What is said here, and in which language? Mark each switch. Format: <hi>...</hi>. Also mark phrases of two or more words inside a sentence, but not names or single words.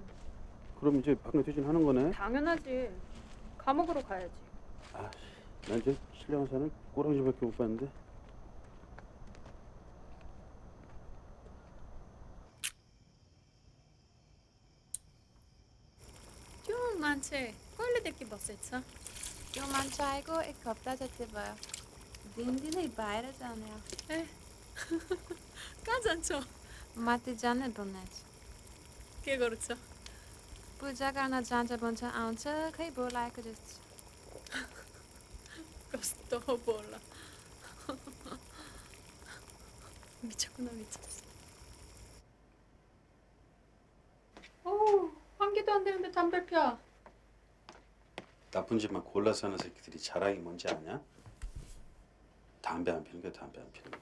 <ko>그럼 이제 박근혜 퇴진하는 거네. 당연하지. 감옥으로 가야지. 아, 난 이제 신랑 사는 꼬랑지밖에 못 봤는데.</ko> <ne>क्यों मान्छे कहिलेदेखि बसेछ? त्यो मान्छे आएको 1 हप्ता जति भयो दिनदिनै बाहिर जाने हो ए कहाँ जान्छ? माथि जाने बनाएछ के गर्छ? पूजा गर्न जान्छ भन्छ आउँछ खै बोलाएको जस्तो कस्तो बोला.</ne> <ko>미쳤구나 미쳤어. 어우, 환기도 안 되는데 담배 펴. 나쁜 짓만 골라서 하는 새끼들이 자랑이 뭔지 아냐? 담배 안 피는 게 담배 안 피는 거.</ko>